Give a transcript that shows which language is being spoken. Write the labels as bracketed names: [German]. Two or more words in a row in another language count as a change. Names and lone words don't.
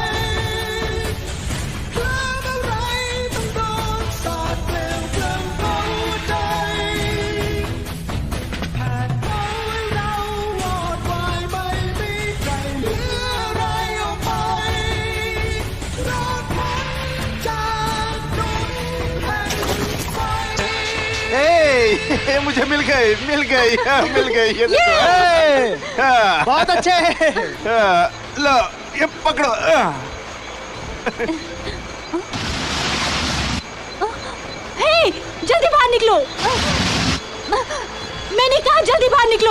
[Thai] กล้าเมื่อไรต้องโดนสาดเปลวเพลิงเผาหัวใจแผดเผาให้เราวอดวายไม่มีใครเหลืออะไรออกไปรอดพ้นจากตรงแห่งไฟ [Hindi] मुझे मिल गई ये देखो बहुत अच्छे लो ये पकड़ो हे जल्दी बाहर निकलो मैंने कहा जल्दी बाहर निकलो